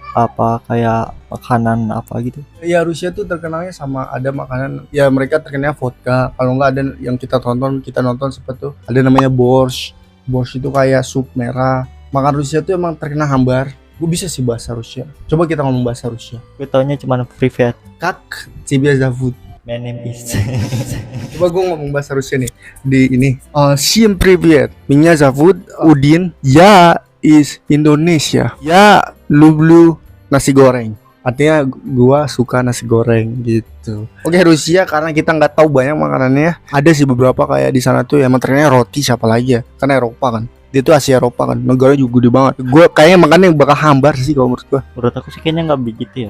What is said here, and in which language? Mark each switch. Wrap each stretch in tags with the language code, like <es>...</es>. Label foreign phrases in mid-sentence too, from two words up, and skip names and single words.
<id>Apa kayak makanan apa gitu. ya Rusia tuh terkenalnya sama ada makanan. Ya mereka terkenalnya vodka. Kalau nggak ada yang kita nonton seperti tuh. Ada namanya borscht. Borscht itu kayak sup merah. Makan Rusia tuh emang terkenal hambar. Gue bisa sih bahasa Rusia. Coba kita ngomong bahasa Rusia. Gue taunya cuma privet.</id> <ru>Как тебе зовут?</ru> <en>My name is.</en> <id>Coba gue ngomong bahasa Rusia nih di ini.</id> <ru>Всем привет. Меня зовут Udin. Я из Indonesia. Я люблю</ru> <id>nasi goreng. Artinya gua suka nasi goreng gitu. Oke, Rusia karena kita nggak tahu banyak makanannya. Ada sih beberapa kayak di sana tuh emang terkenal roti siapa lagi ya? Kan Eropa kan. Dia tuh Asia Eropa kan. Negaranya juga gede banget. Gua kayaknya makannya bakal hambar sih kalau menurut gua. Menurut aku sih kayaknya nggak begitu ya.</id>